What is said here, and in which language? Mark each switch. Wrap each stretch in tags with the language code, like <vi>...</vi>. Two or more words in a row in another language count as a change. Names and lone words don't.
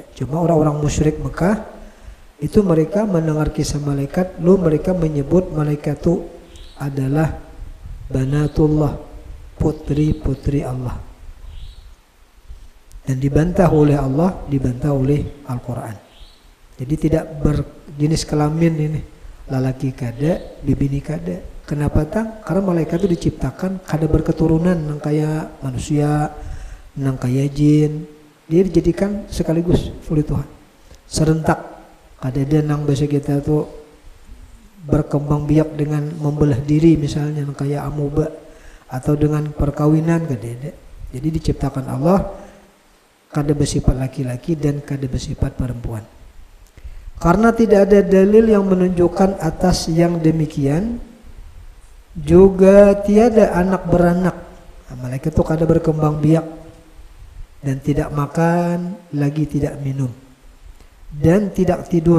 <id>Cuma orang-orang musyrik Mekah itu mereka mendengar kisah malaikat, lalu mereka menyebut malaikat itu adalah banatullah, putri-putri Allah. Dan dibantah oleh Allah, dibantah oleh Al-Quran. Jadi tidak berjenis kelamin ini,</id> <bjn>lalaki kada, bibini kada.</bjn> <id>Kenapa tang? Karena malaikat itu diciptakan kada berketurunan</id> <bjn>nang kaya</bjn> <id>manusia,</id> <bjn>nang kaya</bjn> <id>jin. Dia dijadikan sekaligus oleh Tuhan, serentak.</id> <bjn>Kada ada nang</bjn> <id>bahasa kita tuh berkembang biak dengan membelah diri misalnya</id> <bjn>nang kaya</bjn> <id>amuba, atau dengan perkawinan, kada ada. Jadi diciptakan Allah kada bersifat laki-laki dan kada bersifat perempuan. Karena tidak ada dalil yang menunjukkan atas yang demikian, juga tiada anak beranak. Nah, malaikat itu kada berkembang biak dan tidak makan, lagi tidak minum dan tidak tidur.</id>